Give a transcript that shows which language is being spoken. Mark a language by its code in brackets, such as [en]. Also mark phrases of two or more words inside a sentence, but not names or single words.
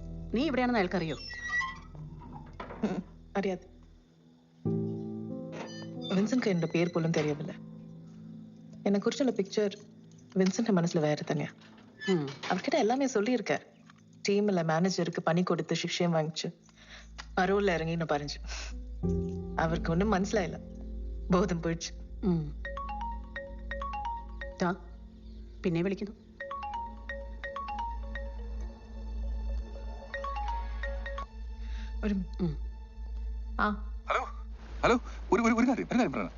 [ml] നീ ഇവിടെയാണെന്ന് അയാൾക്കറിയോ? അറിയാതെ. വിൻസെന്റ് എന്റെ പേര് പോലും തെരിയതില്ല. എന്നെ കുറിച്ചുള്ള പിക്ചർ വിൻസെന്റ് മനസ്സിൽ വേറെ തന്നെയാ. [ta] அவர்கிட்ட எல்லாமே சொல்லியிருக்கேன். டீம்ல மேனேஜருக்கு பணி கொடுத்து சிக்ஷையும் வாங்கிச்சு பரோல்ல இறங்கின்னு പറഞ്ഞു. [ml] അവർക്ക് ഒന്നും മനസ്സിലായില്ല. ബോധം പോയിച്ചു. പിന്നെ വിളിക്കുന്നു. ഹലോ ഹലോ, ഒരു കാര്യം പറയണം.